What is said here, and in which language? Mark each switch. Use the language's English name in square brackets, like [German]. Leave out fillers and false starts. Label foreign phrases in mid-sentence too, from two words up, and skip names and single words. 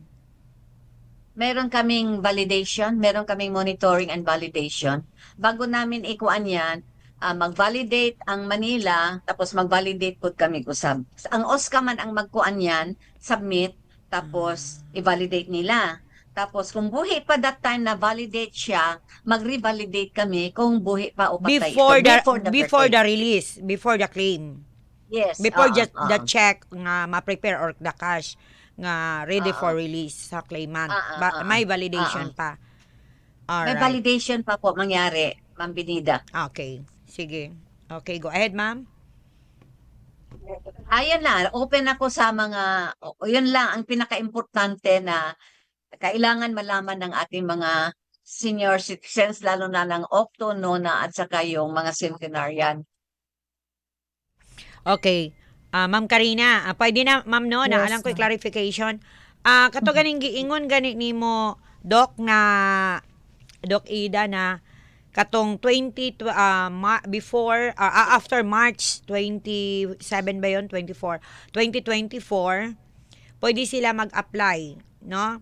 [Filipino] Meron kaming validation, meron kaming [English] monitoring and validation. [Filipino] Bago namin ikuan yan, mag-validate ang Manila, tapos mag-validate po kami kusab. Ang OSCA man ang magkuan yan, submit, tapos i-validate nila. Tapos kung buhi pa [English] that time [Filipino] na validate siya, mag-revalidate kami kung buhi pa o patay. [English] Before the release, before the claim. Yes. Before just the check nga ma-prepare or the cash nga ready for release sa claimant. [Filipino] May validation pa. May [English] Alright. [Filipino] validation pa po mangyari, Ma'am Binida. [English] Okay. Sige. Okay, go ahead, ma'am. [Filipino] Ayun na, open ako sa yun lang ang pinaka-importante na kailangan malaman ng ating mga senior citizens, lalo na ng Octo, Nona, at saka yung mga centenarian. [English] Okay. [Filipino] Ma'am Karina, pwede na, ma'am, no? [English] Yes, [Cebuano] Naalang ko [English] ma'am. clarification. [Cebuano] Kato ganing giingon gani nimo Doc Ida na katong after March 27 ba yon 24 2024 pwede sila mag-apply, no?